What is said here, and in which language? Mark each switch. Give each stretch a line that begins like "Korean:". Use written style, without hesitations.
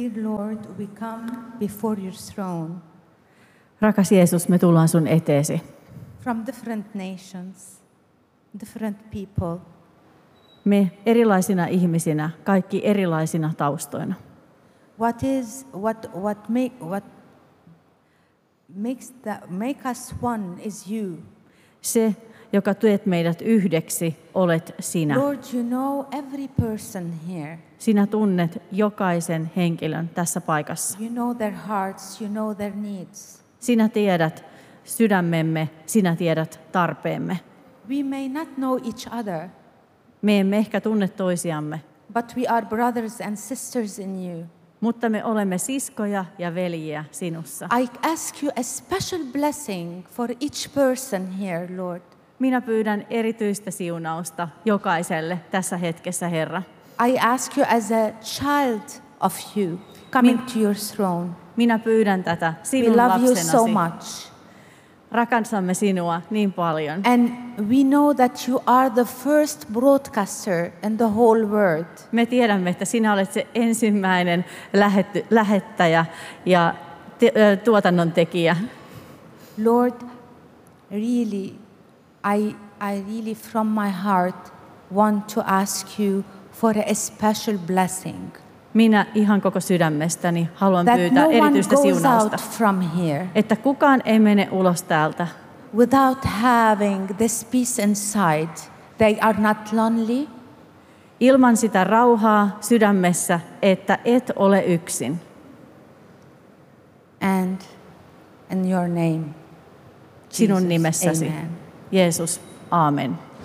English: Dear Lord, we come before your throne.
Finnish: Rakas Jeesus, me tullaan sun eteesi.
English: From different nations, different people.
Finnish: Me erilaisina ihmisinä, kaikki erilaisina taustoina.
English: What makes us one is you.
Finnish: Se, joka teet meidät yhdeksi, olet sinä.
English: Lord, you know every person here.
Finnish: Sinä tunnet jokaisen henkilön tässä paikassa.
English: You know their hearts, you know their needs.
Finnish: Sinä tiedät sydämemme, sinä tiedät tarpeemme.
English: We may not know each other.
Finnish: Me emme ehkä tunne toisiamme.
English: But we are brothers and sisters in you.
Finnish: Mutta me olemme siskoja ja veljiä sinussa.
English: I ask you a special blessing for each person here, Lord.
Finnish: Minä pyydän erityistä siunausta jokaiselle tässä hetkessä, Herra.
English: I ask you as a child of you coming to your throne.
Finnish: Minä pyydän tätä sinun lapsenasi.
English: We love you so much.
Finnish: Rakastamme sinua niin paljon.
English: And we know that you are the first broadcaster in the whole world.
Finnish: Me tiedämme, että sinä olet se ensimmäinen lähettäjä ja tuotannon tekijä.
English: Lord, really I really from my heart want to ask you for a special blessing.
Finnish: Minä ihan koko sydämestäni haluan
English: that
Finnish: pyytää no erityistä siunausta.
English: From here,
Finnish: että kukaan ei mene ulos täältä.
English: Without having this peace inside, they are not lonely.
Finnish: Ilman sitä rauhaa sydämessä, että et ole yksin.
English: And in your name, Jesus,
Finnish: sinun nimessäsi, amen. Jeesus, aamen.